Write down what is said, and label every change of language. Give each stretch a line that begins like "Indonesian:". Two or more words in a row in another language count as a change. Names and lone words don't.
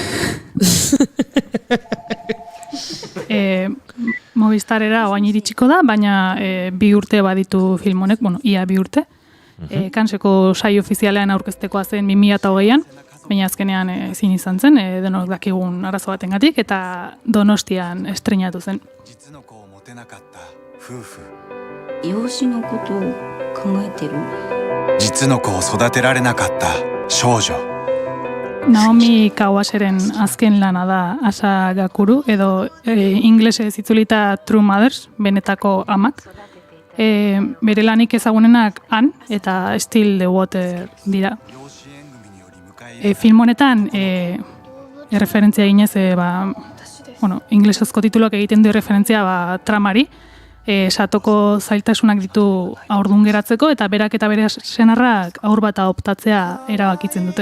Basque: Movistarera oain iritsiko da, baina 2 urte baditu film honek, bueno, ia 2 urte. Kanseko sai ofizialean aurkeztekoa zen 2008an, baina azkenean ezin izan zen, denok dakigun arazo batengatik, eta Donostian estrenatu zen.
Japanese: 養子のことを考えてる？実の子を育てられなかった少女。
Basque: Naomi Kawaseren azken lana da Asa Gakuru, edo inglesez itzulita True Mothers, benetako amak. Bere lanik ezagunenak Han eta Still the Water dira. Film honetan erreferentzia eginez, inglesezko tituluak egiten du referentzia tramari, satoko zailtasunak ditu haurdun geratzeko, eta berak eta bere senarrak haur bat adoptatzea erabakitzen dute.